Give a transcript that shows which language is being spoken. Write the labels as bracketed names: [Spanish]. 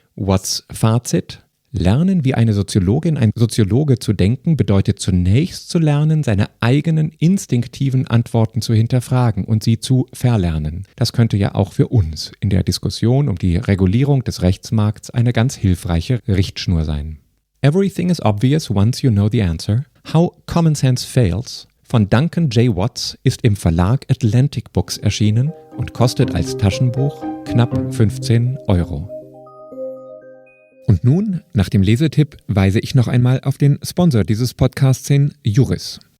[German] Watts Fazit: Lernen, wie eine Soziologin, ein Soziologe zu denken, bedeutet zunächst zu lernen, seine eigenen instinktiven Antworten zu hinterfragen und sie zu verlernen. Das könnte ja auch für uns in der Diskussion um die Regulierung des Rechtsmarkts eine ganz hilfreiche Richtschnur sein. [English] Everything is obvious once you know the answer. How Common Sense Fails von Duncan J. [German] Watts ist im Verlag Atlantic Books erschienen und kostet als Taschenbuch knapp 15 €. Und nun, nach dem Lesetipp, weise ich noch einmal auf den Sponsor dieses Podcasts hin, Juris.